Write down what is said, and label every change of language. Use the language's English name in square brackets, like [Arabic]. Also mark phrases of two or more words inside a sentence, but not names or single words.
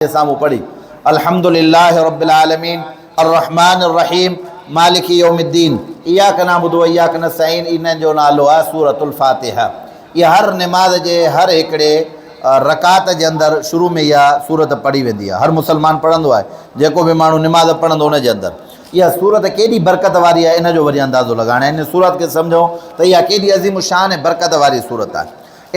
[Sindhi] साम्हूं पढ़ी [Arabic] الحمد لله رب العالمين الرحمن الرحيم مالك يوم الدين إياك نعبد وإياك نستعين [Sindhi] इन जो नालो आहे सूरतुल फातिहा। इहा हर निमाज़ जे हर हिकिड़े रकात जे अंदरि शुरू में इहा सूरत पढ़ी वेंदी आहे। हर मुसलमान पढ़ंदो आहे, जेको बि माण्हू निमाज़ पढ़ंदो उन जे अंदरि इहा सूरत केॾी बरकत वारी आहे इन जो वरी अंदाज़ो लॻाइणु आहे। इन सूरत खे सम्झो त इहा केॾी अज़ीम शान ऐं बरकत वारी सूरत आहे।